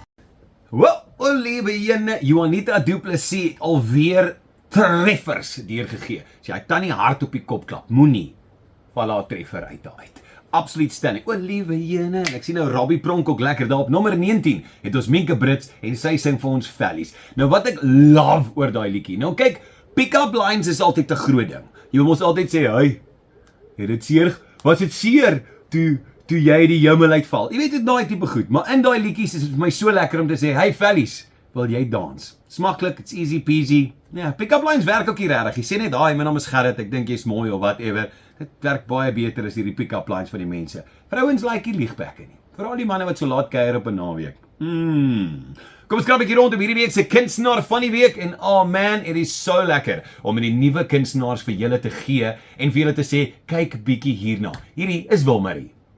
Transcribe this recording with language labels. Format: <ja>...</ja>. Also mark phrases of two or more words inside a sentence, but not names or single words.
<af>Wel, o liewe jene, Juanita Du Plessis het alweer treffers deurgegee. So jy kan nie hard op die kop klap, moenie val haar treffer uit. Absoluut stunning. O liewe jene, en ek sien nou Robbie pronk ook lekker daar op nommer 19 het ons Minke Brits en sy sing vir ons Fellies. Nou wat ek love oor daai liedjie. Nou kyk,</af> <en>pick-up lines</en> <af>is altyd 'n groot ding. Jy moet altyd sê, "Hey, het dit seer? Was dit seer toe jy die hemel uitval?" Jy weet dit daai tipe goed, maar in daai liedjies is dit vir my so lekker om te sê, "Hey Fellies, wil jy dans?" Smaklik,</af> <en>it's easy peasy.</en> <af>Ja,</af> <en>pick-up lines</en> <af>werk ook nie regtig. Jy sê net, "Hi, my naam is Gerrit, ek dink jy's mooi of whatever." Dit werk baie beter as hierdie</af> <en>pick-up lines</en> <af>van die mense. Vrouens like nie liegbekke nie. Veral die manne wat so laat kuier op 'n naweek. Kom ons krap 'n bietjie rond op hierdie week se kunstenaar van die week en</af> <en>oh man, it is so</en> <af>lekker om met die nuwe kunstenaars vir julle te gee en vir julle te sê, kyk bietjie hierna. Hierdie is Wilmarie.</af>